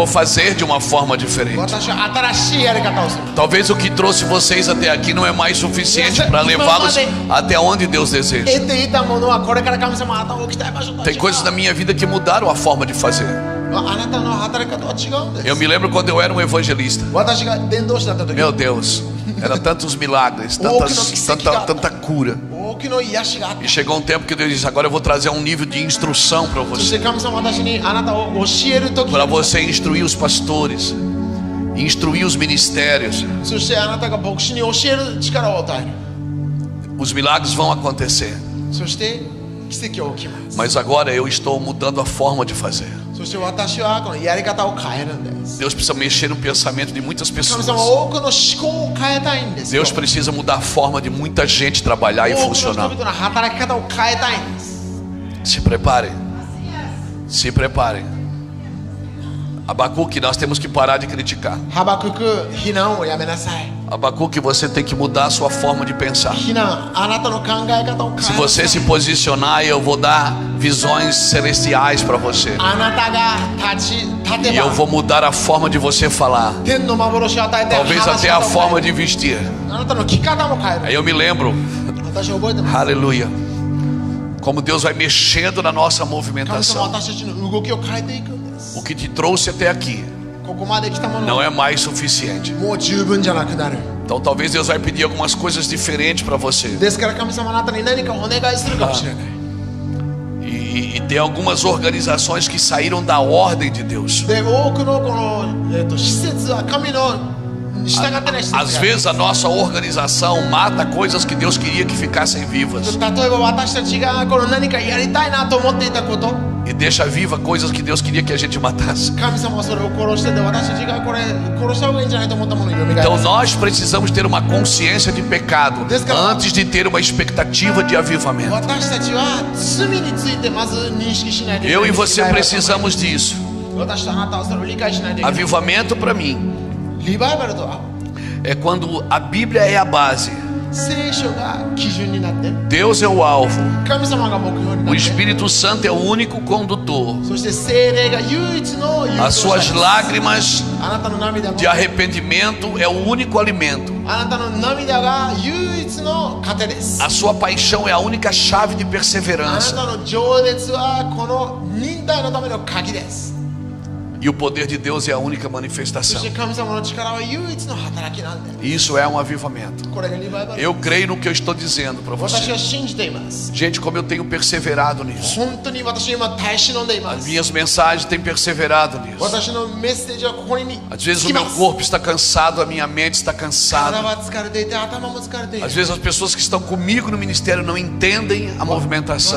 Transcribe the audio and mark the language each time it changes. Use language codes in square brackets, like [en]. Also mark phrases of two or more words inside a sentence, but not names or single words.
[pt] vou fazer de uma forma diferente. [ja] 私は新しいやり方をする。 [pt] Talvez o que trouxe vocês até aqui não é mais suficiente para levá-los até onde Deus deseja. [ja] 得ていたものはこれから神様あなたを置きたい場所とは違 [pt] Tem coisas na [ja] う。 [pt] minha vida que mudaram a forma de fazer. [ja] あなたの働き方は違うんです。 [pt] Eu me lembro quando eu era um evangelista. [ja] 私が伝道師だった時、 [pt] Meu Deus, era tantos milagres, tanta cura. [ja] 多くの癒しがあった。 [pt] E chegou um tempo que Deus disse: agora eu vou trazer um nível de instrução para [ja] そし [pt] você. [ja] て神様は私にあなたを教える時、 [pt] Para você instruir os pastores, instruir os ministérios. [ja] そしてあなたが牧師に教える力を与える。 [pt] Os milagres vão acontecer. [ja] そして奇跡を起きます。 [pt] Mas agora eu estou mudando a forma de fazer. [ja] そして私はこのやり方を変えるんです。 [pt] Deus precisa mexer no pensamento de muitas [ja] 神 [pt] pessoas. [ja] 様は多くの思考を変えたいんですよ。 [pt] Deus precisa mudar a forma de muita gente trabalhar e [ja] 多くの人 [pt] funcionar. [ja] 々の働き方を変えたいんです。 [pt] Se preparem. Se preparem. Abacuque, nós temos que parar de criticar. [ja] ハバクク、非難をやめなさい。 [pt] Abacuque, você tem que mudar a sua forma de pensar. [ja] 非難、あなたの考え方を [pt] Se [ja] 変えな [pt] você [ja] さ [pt] se [ja] い。 [pt] posicionar, eu vou dar visões celestiais para você. [ja] あなたが立て [pt] E eu [ja] ば [pt] vou mudar a forma de você falar. [ja] 天の幻を与えて [pt] Talvez [ja] 話し [pt] até a [ja] 方を [pt] forma [ja] 変え [pt] de vestir. [ja] る。あなたの着方も変え [pt] Aí [ja] る。 [pt] eu me lembro, [ja] 私覚えてます。 [pt] aleluia, como Deus vai mexendo na nossa [ja] 神様は [pt] movimentação. [ja] 私たちの動きを変えていくんです。 [pt] O que te trouxe até aqui [ja] ここまで来たも [pt] não [ja] の [pt] é mais suficiente. [ja] もう十分じゃなくなる。 [pt] Então talvez Deus vai pedir algumas coisas diferentes para você. [ja] ですから神様あなたに何かお願いするかもしれない。 [pt] E tem algumas organizações que saíram da ordem de Deus. [ja] で、多くのこの、施設は神の従ってない施設がある。 [pt] Às vezes a nossa organização mata coisas que Deus queria que ficassem vivas [ja] 例えば私たちがこの何かやりたいなと思っていたこと、 [pt] e deixa viva coisas que Deus queria que a gente matasse. [ja] 神様はそれを殺してて、私たちがこれ殺した方がいいんじゃないと思ったものを蘇ら [pt] Então [ja] せる。 [pt] nós precisamos ter uma consciência de pecado antes de ter uma expectativa de avivamento. [ja] 私たちは罪についてまず認識しないといけな [pt] Eu [ja] い。 [pt] e você precisamos disso. [ja] 私とあなたはそれを理解しないといけない。 [pt] Avivamento para mim [ja] リバイバルとは [pt] é quando a Bíblia é a base, [ja] 聖書が基準になって、 [pt] Deus é o alvo, [ja] 神様が目標にな [pt] o [ja] って、 [pt] Espírito Santo é o único condutor. [ja] そして聖霊が唯一の誘導 [pt] As [ja] 者 [pt] suas [ja] です。 [pt] lágrimas [ja] あなたの涙も [pt] de arrependimento é o único alimento. [ja] あなたの涙が唯一の糧です。 [pt] A sua paixão é a única chave de [ja] あな [pt] perseverança. [ja] たの情熱はこの忍耐のための鍵です。 [pt] E o poder de Deus é a única [ja] そ [pt] manifestação. [ja] して神様の力は唯一の働きなんで、 [pt] Isso é um avivamento. [ja] これがリバイバル。 [pt] Eu creio no que eu estou dizendo para [ja] 私 [pt] você. [ja] は信じています。 [pt] Gente, como eu tenho perseverado nisso. [ja] 本当に私今耐え忍んでいま [pt] As [ja] す。 [pt] minhas mensagens têm perseverado nisso. [ja] 私のメッセージはここに [pt] Às vezes [ja] つ [pt] o [ja] き [pt] meu [ja] ます。 [pt] corpo está cansado, a minha mente está [ja] 体 [pt] cansada. [ja] は疲れていて頭も疲れてい [pt] Às [ja] る。 [pt] vezes as pessoas que estão comigo no ministério não entendem a movimentação.